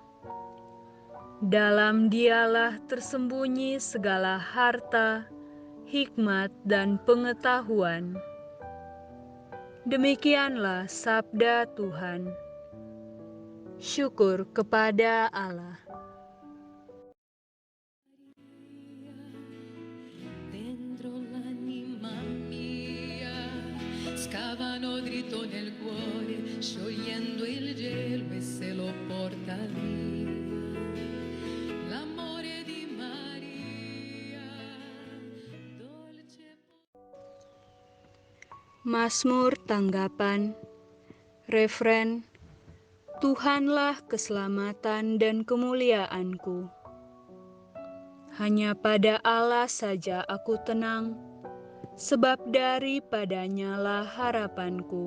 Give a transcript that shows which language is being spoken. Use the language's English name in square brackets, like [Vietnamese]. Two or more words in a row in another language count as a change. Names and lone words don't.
[Indonesian] Dalam Dialah tersembunyi segala harta, hikmat, dan pengetahuan. Demikianlah sabda Tuhan. Syukur kepada Allah. [Italian] Scavano dritto nel cuore, sciogliendo il gelo e se lo porta via. L'amore di Maria, dolce. [Indonesian] Mazmur tanggapan, refren, Tuhanlah keselamatan dan kemuliaanku. Hanya pada Allah saja aku tenang, sebab daripadanya lah harapanku.